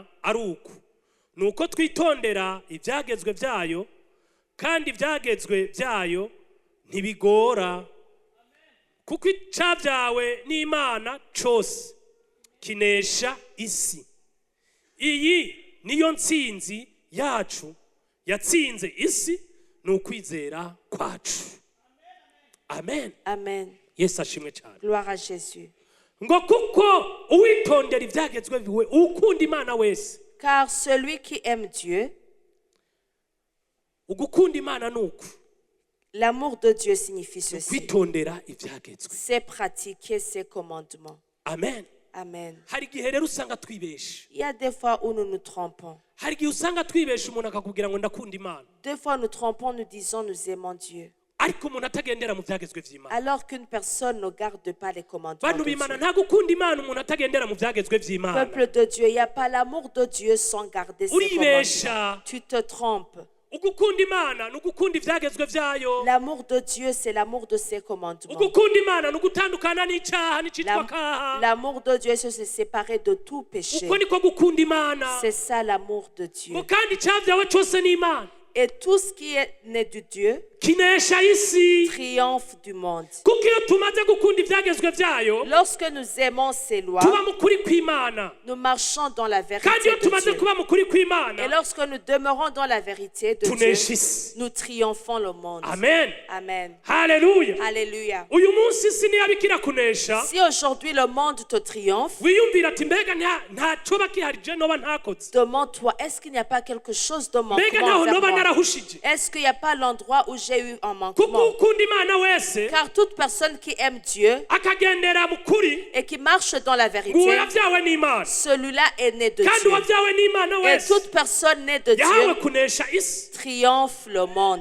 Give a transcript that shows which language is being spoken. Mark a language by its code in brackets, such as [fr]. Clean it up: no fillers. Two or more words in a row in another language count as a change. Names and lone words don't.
[rn] ari uku nuko twitondera ibyagezwe byayo kandi ibyagezwe byayo ntibigora kuko icyabyawe n'imana cyose kinesha isi iyi niyo ntsinzi yacu yatsinze isi ni ukwizera kwacu amen [fr] Amen. [rn] yesu ashimwe cyane [fr] Gloire à Jésus. [rn] ngo kuko uwitondera ibyagezwe biwe ukunda imana wese [fr] Car celui qui aime Dieu, [rn] ugukunda imana ni uku [fr] l'amour de Dieu signifie ceci. [rn] kwitondera ibyagezwe [fr] C'est pratiquer ses commandements. [rn] amen [fr] Amen. [rn] hari igihe rero usanga twibesha [fr] Il y a des fois où nous nous trompons. [rn] hari igihe usanga twibesha umuntu akakubwira ngo ndakunda imana [fr] Des fois nous trompons, nous disons nous aimons Dieu. [rn] ariko umuntu atagendera mu byagezwe by'imana [fr] Alors qu'une personne ne garde pas les commandements [rn] bantu [fr] de [rn] b'imana [fr] Dieu. [rn] nta gukunda imana umuntu atagendera mu byagezwe by'imana [fr] Peuple de Dieu, il n'y a pas l'amour de Dieu sans garder ses commandements. [rn] uribesha [fr] Tu te trompes. [rn] ugukunda imana ni ugukunda ibyagezwe byayo [fr] L'amour de Dieu, c'est l'amour de ses commandements. [rn] ugukunda imana ni ugutandukana n'icyaha n'icyitwa kaha [fr] L'amour de Dieu, c'est se séparer de tout péché. [rn] uko niko gukunda imana [fr] C'est ça l'amour de Dieu. [rn] ngo kandi icyabyawe cyose ni imana [fr] Et tout ce qui est né de Dieu [rn] kinesha isi [fr] triomphe du monde. [rn] kuko iyo tumaze gukunda ibyagezwe byayo [fr] Lorsque nous aimons ses lois, [rn] tuba mu kuri kw'imana [fr] nous marchons dans la [rn] kandi [fr] vérité [rn] iyo [fr] de [rn] tumaze [fr] Dieu. [rn] kuba mu kuri kw'imana [fr] Et lorsque nous demeurons dans la vérité de [rn] tunesha [fr] Dieu, [rn] isi [fr] nous triomphons le monde. [rn] amen [fr] Amen. [rn] haleluya [fr] Alléluia. [rn] uyu munsi isi ntiyabikira kunesha [fr] Si aujourd'hui le monde te triomphe, [rn] wiyumvira ati mbega nta coba kihari je noba ntakoze [fr] demande-toi, est-ce qu'il n'y a pas quelque chose de [rn] mbega [fr] manquement [rn] ntaho noba [fr] envers moi? Est-ce qu'il n'y a pas l'endroit où j'ai eu un manquement? Car toute personne qui aime Dieu et qui marche dans la vérité, celui-là est né de Dieu. Et toute personne née de Dieu triomphe le monde.